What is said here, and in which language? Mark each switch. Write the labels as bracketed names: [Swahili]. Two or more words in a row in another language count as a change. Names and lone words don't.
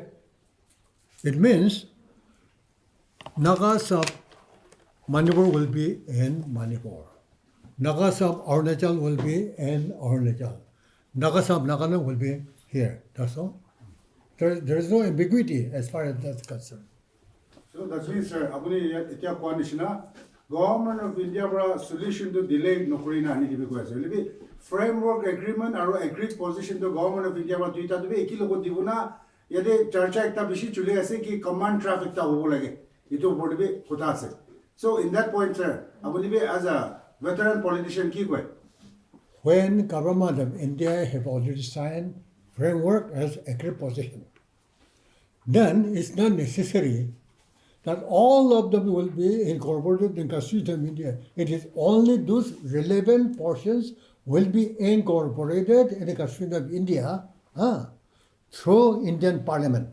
[English] It means Nagas of Manipur will be in Manipur. Nagas of Arunachal will be in Arunachal. Nagas of Nagaland will be here. That's all. There is no ambiguity as far as that's concerned. So that means, sir, [Naga Pidgin] abuni itiya kwanishina [English] government of India [Naga Pidgin] bra solution to delay nokri na ani dibi ko ase. Lebi [English] framework agreement [Naga Pidgin] aro [English] agreed position [Naga Pidgin] to [English] government of India [Naga Pidgin] bra duita to be ekilo ko dibuna yade charcha ekta bishi chule ase ki [English] command traffic [Naga Pidgin] ta hobo lage. Ito board be kota ase. [English] So in that point, sir, [Naga Pidgin] abuni be [English] as a veteran politician [Naga Pidgin] ki koi. [English] When government of India have already signed framework as agreed position, then it's not necessary that all of them will be incorporated in Constitution of India. It is only those relevant portions will be incorporated in the Constitution of India through Indian Parliament.